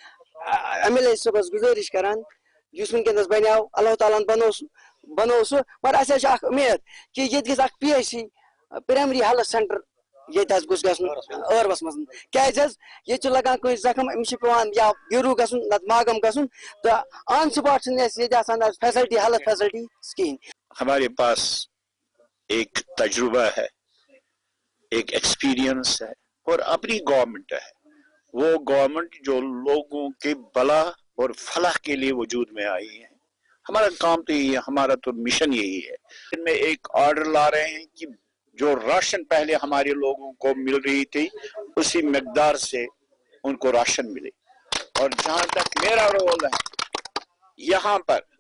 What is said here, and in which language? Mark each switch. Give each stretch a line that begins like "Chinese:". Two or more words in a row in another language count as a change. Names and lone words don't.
Kashmiri: ایم ایل اے صٲبس گُزٲرِش کران یُس وٕنکیٚنس بنیو اللہ تعالیٰ ہن بنوو سُہ مگر اَسہِ حظ چھِ اکھ اُمید کہِ ییٚتہِ گژھِ اکھ
English: P H C primary health centre
Kashmiri: ییٚتہِ حظ گوٚژھ گژھُن ٲروَس منٛز کیازِ حظ ییٚتہِ چھُ لگان کٲنٛسہِ زخم أمِس چھُ پیوان یا بیروٗ گژھُن نتہٕ ماگم گژھُن تہٕ
English: on spot
Kashmiri: چھِنہٕ اَسہِ ییٚتہِ آسان حظ
English: facility health facility
Kashmiri: کِہیٖنۍ
Urdu: ہمارے پاس ایک تجربہ ہے ایک ایکسپیرینس ہے اور اپنی گورنمنٹ ہے وہ گورنمنٹ جو لوگوں کے بھلا اور فلاح کے لیے وجود میں آئی ہے ہمارا کام تو یہی ہے ہمارا تو مشن یہی ہے ان میں ایک آرڈر لا رہے ہیں کہ جو راشن پہلے ہمارے لوگوں کو مل رہی تھی اسی مقدار سے ان کو راشن ملے اور جہاں تک میرا رول ہے یہاں پر